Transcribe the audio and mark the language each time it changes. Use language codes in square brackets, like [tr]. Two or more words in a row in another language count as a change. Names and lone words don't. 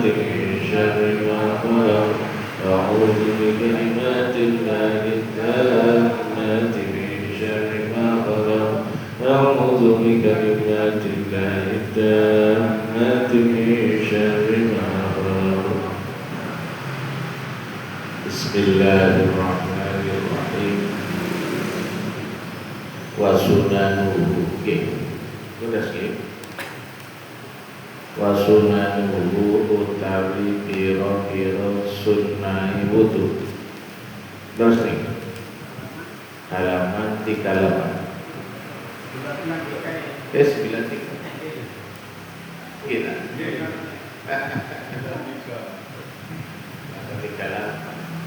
[ar] من شر ما خلق أعوذ بكلمات الله التامات من شر ما خلق أعوذ بكلمات الله التامات من شر ما خلق بسم الله الرحمن الرحيم وسننه [id] Sudah skip. [jv] Wasunanuhu utawi piro-piro sunnah wudu. [id] Terus nih halaman 38. [en] Yes, 93. [id] Kita. Halaman 38.